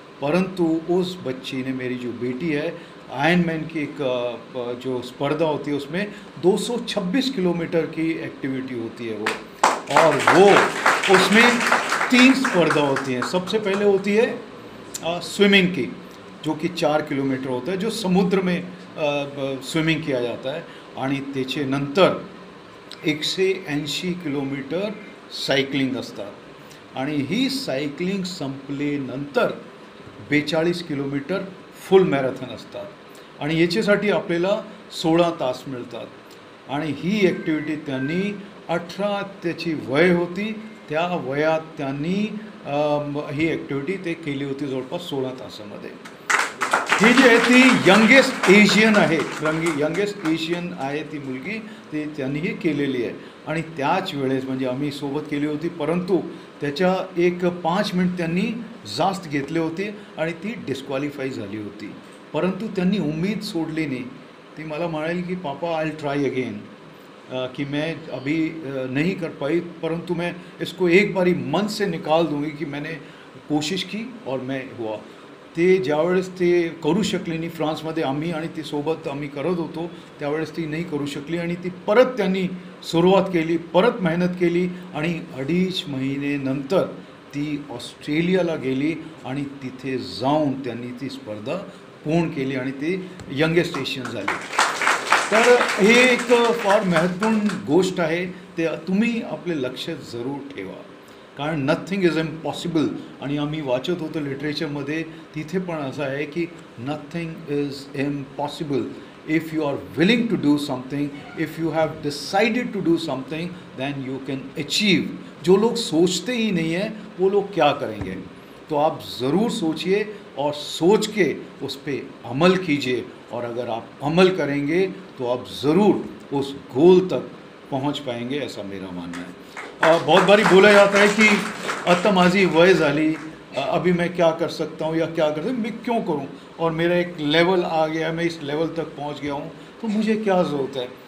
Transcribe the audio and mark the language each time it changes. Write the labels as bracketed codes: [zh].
[hi] परंतु उस बच्ची ने, मेरी जो बेटी है, आयर्नमैन की एक जो स्पर्धा होती है उसमें 226 किलोमीटर की एक्टिविटी होती है वो, और वो उसमें 3 स्पर्धा होती हैं. सबसे पहले होती है स्विमिंग की, जो कि 4 किलोमीटर होता है, जो समुद्र में स्विमिंग किया जाता है. [mr] आणि त्याचे नंतर 180 किलोमीटर सायकलिंग असतात. आणि ही सायकलिंग संपल्यानंतर 42 किलोमीटर फुल मॅरेथॉन असतात. आणि याच्यासाठी आपल्याला 16 तास मिळतात. आणि ही ॲक्टिव्हिटी त्यांनी 18 त्याची वय होती, त्या वयात त्यांनी ही ॲक्टिव्हिटी ते केली होती जवळपास 16 तासामध्ये. ही जी आहे ती यंगेस्ट एशियन आहे, यंगेस्ट एशियन आहे ती मुलगी, ती त्यांनी ही केलेली आहे. आणि त्याच वेळेस म्हणजे आम्ही सोबत केली होती, परंतु त्याच्या एक 5 मिनिट त्यांनी जास्त घेतले होते आणि ती डिस्क्वालिफाय झाली होती. परंतु त्यांनी उम्मीद सोडली नाही. ती मला म्हणाली की [hi] पापा [en] I try again, [hi] कि मैं अभी नहीं कर पाई, परंतु मैं इसको एक बारी मन से निकाल दूंगी की मैंने कोशिश की और मैं हुआ. [mr] ते ज्यावेळेस ते करू शकली नाही, फ्रान्समध्ये आम्ही आणि ती सोबत आम्ही करत होतो, त्यावेळेस ती नाही करू शकली आणि ती परत त्यांनी सुरुवात केली, परत मेहनत केली आणि 2.5 महिन्यानंतर ती ऑस्ट्रेलियाला गेली आणि तिथे जाऊन त्यांनी ती स्पर्धा पूर्ण केली आणि ती यंगेस्ट एशियन झाली. तर हे एक फार महत्त्वपूर्ण गोष्ट आहे. ते तुम्ही आपले लक्ष जरूर ठेवा, कारण [en] Nothing is impossible. [mr] आणि आम्ही वाचत होतो लिटरेचरमध्ये, तिथे पण असं आहे की [en] Nothing is impossible if you are willing to do something, if you have decided to do something, then you can achieve. [hi] जो लोग सोचते ही नहीं हैं वो लोग क्या करेंगे. तो आप ज़रूर सोचिए और सोच के उस पर अमल कीजिए, और अगर आप अमल करेंगे तो आप ज़रूर उस गोल तक पहुंच पाएंगे, ऐसा मेरा मानना है. बहुत बारी बोला जाता है कि [mr] आता माझी वय झाली, [hi] अभी मैं क्या कर सकता हूँ या क्या कर सकता हूँ, मैं क्यों करूँ, और मेरा एक लेवल आ गया, मैं इस लेवल तक पहुँच गया हूँ, तो मुझे क्या ज़रूरत है.